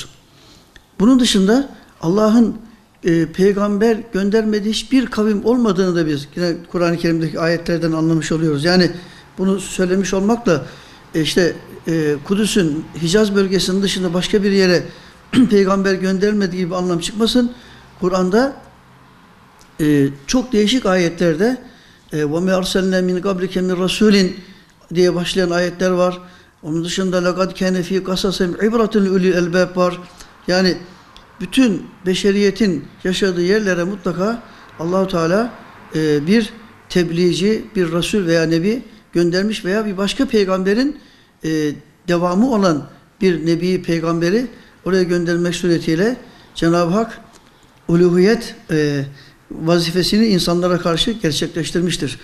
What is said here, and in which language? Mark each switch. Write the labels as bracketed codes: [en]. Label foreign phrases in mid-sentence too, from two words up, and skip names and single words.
[tr] Bunun dışında Allah'ın peygamber göndermediği hiçbir kavim olmadığını da biz yine Kur'an-ı Kerim'deki ayetlerden anlamış oluyoruz. Yani bunu söylemiş olmakla Kudüs'ün Hicaz bölgesinin dışında başka bir yere peygamber gönderilmediği gibi anlam çıkmasın. Kur'an'da çok değişik ayetlerde [ar] وَمَا أَرْسَلْنَا مِنْ قَبْلِكَ مِنْ رَسُولٍ [tr] diye başlayan ayetler var. Onun dışında [ar] لَقَدْ كَانَ ف۪ي قَسَسٍ عِبْرَةٌ لِعُلِي الْأَلْبَابِ [tr] var. Yani bütün beşeriyetin yaşadığı yerlere mutlaka Allahu Teala bir tebliğci, bir Resul veya Nebi göndermiş veya bir başka peygamberin devamı olan bir Nebi, peygamberi oraya göndermek suretiyle Cenab-ı Hak uluhiyet vazifesini insanlara karşı gerçekleştirmiştir.